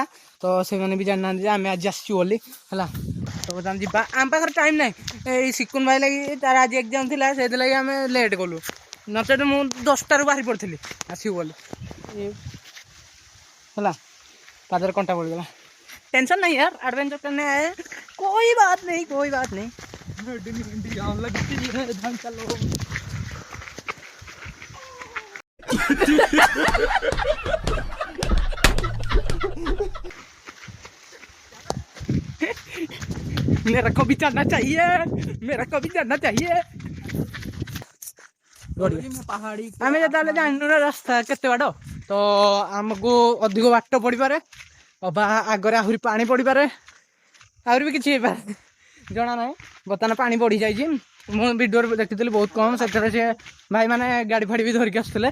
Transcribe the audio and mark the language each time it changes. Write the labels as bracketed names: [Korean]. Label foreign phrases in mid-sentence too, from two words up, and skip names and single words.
[Odia] ତ ସେମାନେ ବି ଜାଣିନାହାନ୍ତି ଯେ ଆମେ ଆଜି ଆସିଛୁ ବୋଲି ହେଲା। ତ ବର୍ତ୍ତମାନ ଯିବା ଆମ ପାଖରେ ଟାଇମ୍ ନାହିଁ ଏଇ ସିକୁନ ଭାଇ ଲାଗି ତାର ଆଜି ଏକ୍ଜାମ ଥିଲା ସେଥିଲାଗି ଆମେ ଲେଟ୍ କଲୁ ନଚେତ ମୁଁ 10ଟାରୁ ବାହାରି ପଡ଼ିଥିଲି ଆସିବୁ ବୋଲି ହେଲା। ପାଦରେ କଣ୍ଟା ପଡ଼ିଗଲା [Hindi] टेंशन नहीं यार एडवेंचर करने आए कोई बात नहीं कोई बात नहीं। चलो मेरा को भी चढ़ना चाहिए मेरा को भी चढ़ना चाहिए। [Odia] ଆମେ ଯେତେବେଳେ ଜାଣିନୁ ନା ରାସ୍ତା କେତେ ବାଟ ତ ଆମକୁ ଅଧିକ ବାଟ ପଡ଼ିପାରେ ଅବା ଆଗରେ ଆହୁରି ପାଣି ପଡ଼ିପାରେ ଆହୁରି ବି କିଛି ହେଇପାରେ ଜଣା ନାହିଁ। ବର୍ତ୍ତମାନ ପାଣି ବଢ଼ି ଯାଇଛି ମୁଁ ଭିଡ଼ିଓରେ ଦେଖିଥିଲି ବହୁତ କମ୍ ସେଥିରେ ସେ ଭାଇମାନେ ଗାଡ଼ି ଫାଡ଼ି ବି ଧରିକି ଆସୁଥିଲେ।